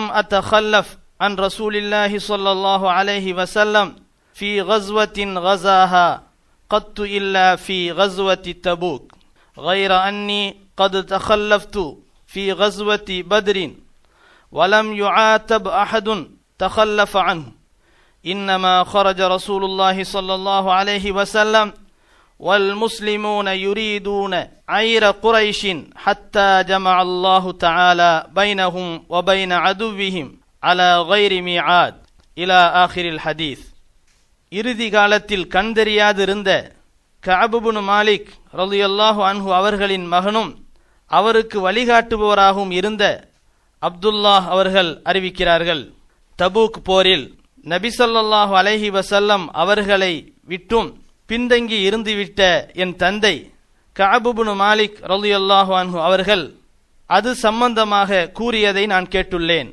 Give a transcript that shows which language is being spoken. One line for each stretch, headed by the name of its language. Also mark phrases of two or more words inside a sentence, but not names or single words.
Arabic: أتخلف عن رسول الله صلى الله عليه وسلم في غزوة غزاها قط إلا في غزوة تبوك غير أني قد تخلفت في غزوة بدر ولم يعاتب أحد تخلف عنه إنما خرج رسول الله صلى الله عليه وسلم والمسلمون يريدون عير قريش حتى جمع الله تعالى بينهم وبين عدوهم على غير ميعاد إلى آخر الحديث.
Tamil: இறுதி காலத்தில் கண்டறியாதிருந்த கஅப் இப்னு மாலிக்
Arabic: رضي الله عنه
Tamil: அவர்களின் மகனும் அவருக்கு வழிகாட்டுபவராகவும் இருந்த அப்துல்லாஹ் அவர்கள் அறிவிக்கிறார்கள், தபூக் போரில் நபி
Arabic: صلى الله عليه وسلم
Tamil: அவர்களை விட்டும் பின்தங்கி இருந்துவிட்ட என் தந்தை கஅப் இப்னு மாலிக்
Arabic: رضي الله عنه
Tamil: அவர்கள் அது சம்பந்தமாக கூறியதை நான் கேட்டுள்ளேன்.